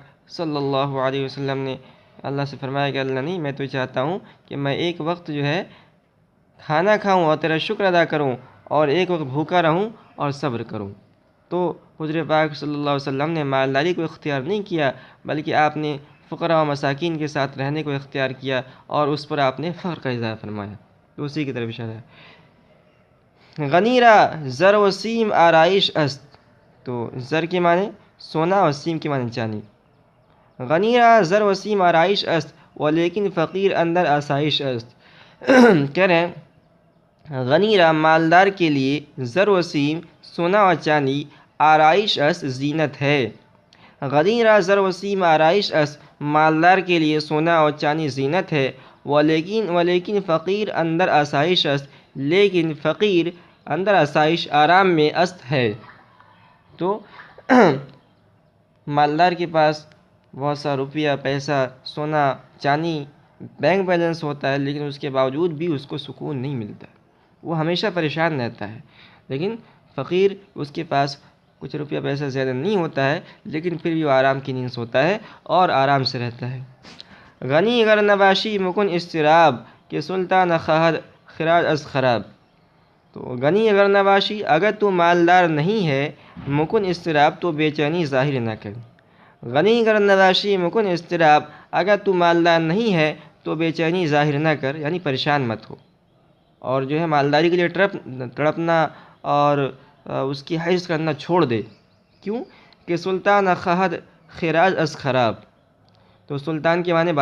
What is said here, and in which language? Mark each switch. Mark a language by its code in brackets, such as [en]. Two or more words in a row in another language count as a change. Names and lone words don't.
[ur] صلی اللہ علیہ وسلم نے اللہ سے فرمایا کہ اللہ نہیں، میں تو چاہتا ہوں کہ میں ایک وقت جو ہے کھانا کھاؤں اور تیرا شکر ادا کروں، اور ایک وقت بھوکا رہوں اور صبر کروں، تو حضور پاک صلی اللہ علیہ وسلم نے مالداری کو اختیار نہیں کیا، بلکہ آپ نے فقراء و مساکین کے ساتھ رہنے کو اختیار کیا، اور اس پر آپ نے فخر کا اظہار فرمایا، تو اسی کی طرف اشارہ ہے۔ [fa] غنی را زر و سیم آرائش است، [ur] تو زر کے معنی سونا اور سیم کے معنی چاندی، [fa] غنی را زر و سیم آرائش است ولیکن فقیر اندر آسائش است، [ur] کہہ رہے ہیں [fa] غنی را [ur] مالدار کے لیے [fa] زر و سیم [ur] سونا اور چاندی [fa] آرائش است [ur] زینت ہے، [fa] غنی را زر و سیم آرائش است [ur] مالدار کے لیے سونا اور چاندی زینت ہے، [fa] ولیکن فقیر اندر آسائش است، [ur] لیکن فقیر [fa] اندر آسائش [ur] آرام میں است ہے، تو مالدار کے پاس بہت سا روپیہ پیسہ سونا چاندی بینک بیلنس ہوتا ہے، لیکن اس کے باوجود بھی اس کو سکون نہیں ملتا، وہ ہمیشہ پریشان رہتا ہے، لیکن فقیر اس کے پاس کچھ روپیہ پیسہ زیادہ نہیں ہوتا ہے، لیکن پھر بھی وہ آرام کی نیند سوتا ہے اور آرام سے رہتا ہے۔ [fa] غنی گر نباشی مکن اضطراب، کہ سلطان خواہد خراج از خراب، [ur] تو غنی اگر [fa] نباشی، [ur] اگر تو مالدار نہیں ہے، [fa] مکن اضطراب، [ur] تو بے چینی ظاہر نہ کر، [fa] غنی اگر نباشی مکن اضطراب، [ur] اگر تو مالدار نہیں ہے تو بے چینی ظاہر نہ کر، یعنی پریشان مت ہو، اور جو ہے مالداری کے لیے تڑپنا اور اس کی حرص کرنا چھوڑ دے، کیوں کہ [fa] سلطان خواہد خراج از خراب، [ur] تو سلطان کے معنی